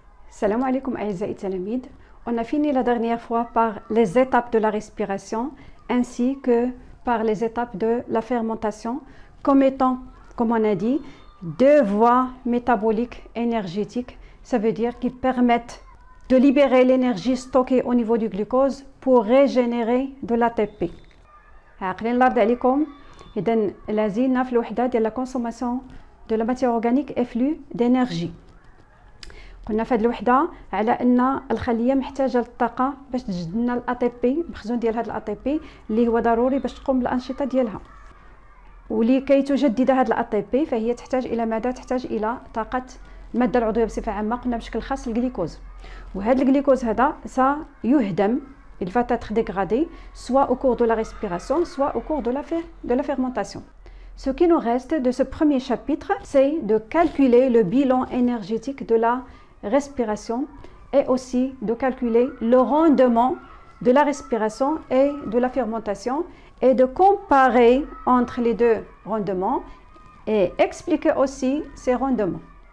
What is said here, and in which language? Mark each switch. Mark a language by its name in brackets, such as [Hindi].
[Arabic] Salam alaikum أعزائي التلاميذ. [French] On a fini la dernière fois par les étapes de la respiration ainsi que par les étapes de la fermentation comme étant, comme on a dit, deux voies métaboliques énergétiques. Ça veut dire qui permettent de libérer l'énergie stockée au niveau du glucose pour régénérer de l'ATP. [Arabic] عاقلين الأرض عليكم. إذن لازلنا في الوحدة ديال [French] la consommation de la matière organique et flux d'énergie. [Arabic] قلنا في هذه الوحده على ان الخليه محتاجه للطاقه باش تجد لنا الاي تي بي، المخزون ديال هذا الاي تي بي اللي هو ضروري باش تقوم بالانشطه ديالها. ولكي تجدد هذا الاي تي بي فهي تحتاج الى ماذا؟ تحتاج الى طاقه الماده العضويه بصفه عامه، قلنا بشكل خاص الجليكوز. وهذا الجليكوز هذا سيهدم، [French] il va être dégradé soit au cours de la respiration soit au cours de la fermentation. Ce qui nous reste de ce premier chapitre, c'est de calculer le bilan énergétique de la respiration et aussi de calculer le rendement de la respiration et de la fermentation et de comparer entre les deux rendements et expliquer aussi ces rendements.